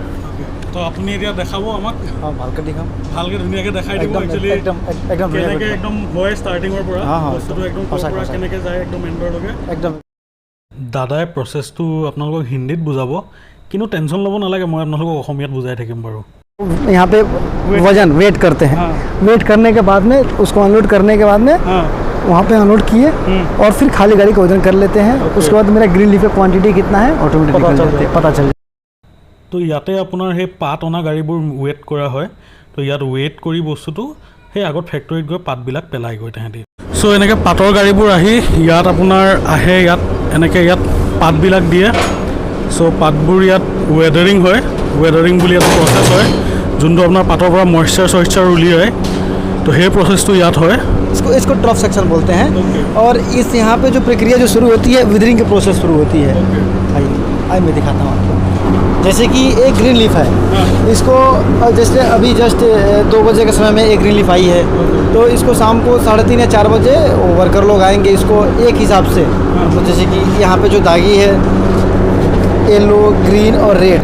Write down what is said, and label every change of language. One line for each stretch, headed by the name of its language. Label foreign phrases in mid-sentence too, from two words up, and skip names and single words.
Assamese: তো আপুনি এতিয়া দেখাব আমাক ভালকৈ দেখাম ভালকৈ ধুনীয়াকৈ দেখাই দিব একচুৱেলি কেনেকৈ একদম হয় ষ্টাৰ্টিঙৰ পৰা বস্তুটো একদম পৰা কেনেকৈ যায় একদম এণ্ডৰলৈকে একদম দাদাই প্ৰচেছটো আপোনালোকক হিন্দীত বুজাব কিন্তু টেনশ্যন ল'ব নালাগে মই আপোনালোকক অসমীয়াত বুজাই থাকিম বাৰু
Hindi: यहाँ पे वजन वेट करते हैं वेट करने के बाद में उसको अनलोड करने के बाद में वहाँ पे अनलोड किए और फिर खाली गाड़ी का वजन कर लेते हैं उसके बाद मेरा
English: green leaf
Hindi: का क्वांटिटी कितना है ऑटोमेटिकली पता चल
Assamese: তো ইয়াতে আপোনাৰ সেই পাত অনা গাড়ীবোৰ ৱেট কৰা হয় তো ইয়াত ৱেট কৰি বস্তুটো সেই আগত ফেক্টৰীত গৈ পাতবিলাক পেলাই গৈ তাহাঁতি চ' এনেকৈ পাতৰ গাড়ীবোৰ আহি ইয়াত আপোনাৰ আহে ইয়াত এনেকৈ ইয়াত পাতবিলাক দিয়ে চ' পাতবোৰ ইয়াত ৱেডাৰিং হয় ৱেডাৰিং বুলি এটা প্ৰচেছ হয় যোনটো আপোনাৰ পাতৰ পৰা মইশ্চাৰ উলিয়ায় তো সেই প্ৰচেছটো ইয়াত হয়
Hindi: इसको
English: trough section
Hindi: बोलते हैं और इस यहाँ पे जो प्रक्रिया जो शुरू होती है विदरिंग की प्रोसेस शुरू होती है आइए मैं दिखाता हूँ आपको जैसे कि एक
English: green leaf
Hindi: है इसको जैसे अभी जस्ट 2 बजे के समय में एक
English: green leaf
Hindi: आई है तो इसको शाम को 3:30 या 4 बजे वर्कर लोग आएंगे इसको एक हिसाब से तो जैसे कि यहाँ पे जो दागी है
English: yellow green
Hindi: और रेड